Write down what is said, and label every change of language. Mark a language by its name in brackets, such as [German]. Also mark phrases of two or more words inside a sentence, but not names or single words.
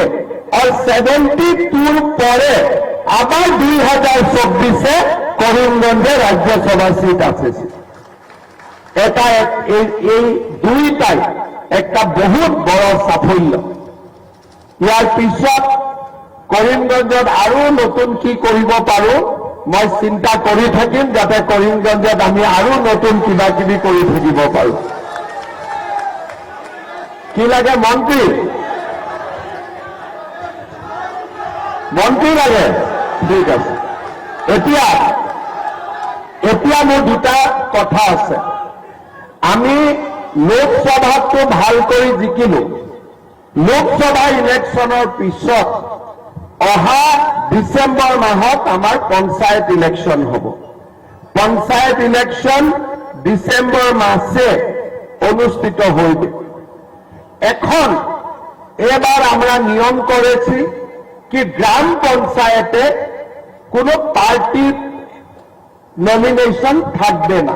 [Bangla] और 72 পরে আবার 2024-এ করিমগঞ্জে রাজ্যসভা সিট আছে। এটা এই দুইটাই একটা বহুত বড় সাফল্য। [Assamese] ইয়ার পিছত করিমগঞ্জত আৰু নতুন কি কৰিব পাৰো মই চিন্তা কৰি থাকিম, যাতে করিমগঞ্জত আমি আৰু নতুন কিবা কিবি কৰি থাকিব পাৰো। কি লাগে মন্ত্ৰী? মন্ত্ৰী লাগে? ঠিক আছে। এতিয়া মোৰ দুটা কথা আছে। আমি লোকসভাটো ভাল কৰি জিকিলো। লোকসভা ইলেকশ্যনৰ পিছত অহা ডিচেম্বৰ মাহত আমাৰ পঞ্চায়ত ইলেকশ্যন হ'ব। [Bangla] পঞ্চায়ত ইলেকশ্যন ডিসেম্বর মাসে অনুষ্ঠিত হইবে। এখন এবার আমরা নিয়ম করেছি কি গ্রাম পঞ্চায়েতে কোনো পার্টির নমিনেশন থাকবে না।